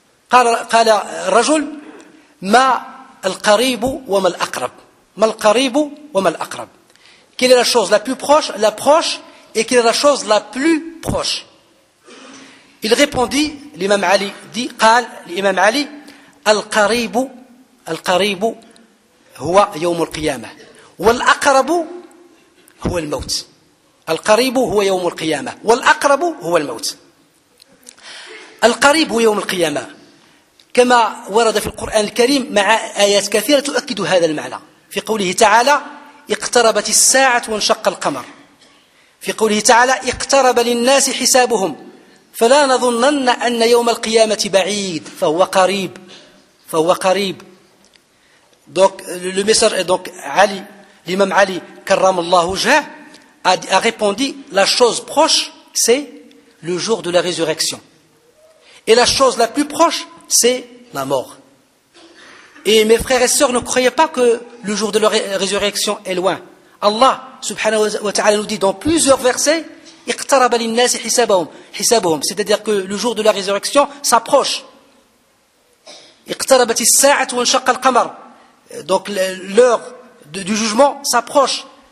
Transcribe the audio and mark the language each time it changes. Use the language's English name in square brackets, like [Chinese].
[French] قال الرجل [Arabic] ما القريب وما الأقرب [French] ما القريب وما الأقرب quelle est la chose la plus proche la proche et quelle est la chose la plus proche. Il répondit l'imam Ali dit [Arabic] قال l'imam Ali القريب هو يوم القيامة والأقرب هو الموت القريب هو يوم القيامة والأقرب هو الموت القريب هو يوم القيامة كما ورد في القرآن الكريم مع آيات كثيرة تؤكد هذا المعنى في قوله تعالى اقتربت الساعة وانشق القمر في قوله تعالى اقترب للناس حسابهم فلا نظنن أن يوم القيامة بعيد فهو قريب [French] donc Ali l'imam Ali كرم الله وجهه a répondu la chose proche c'est le jour de la résurrection et la chose la plus proche c'est la mort. Et mes frères et sœurs, ne croyez pas que le jour de la résurrection est loin. Allah subhanahu wa ta'ala nous dit dans plusieurs versets [Arabic] iqtaraba lin-nas hisabuhum, [French] c'est-à-dire que le jour de la résurrection s'approche. [Arabic] Iqtarabat as-sa'atu wa inshaqqa al-qamar. [French] Donc l'heure du jugement s'approche.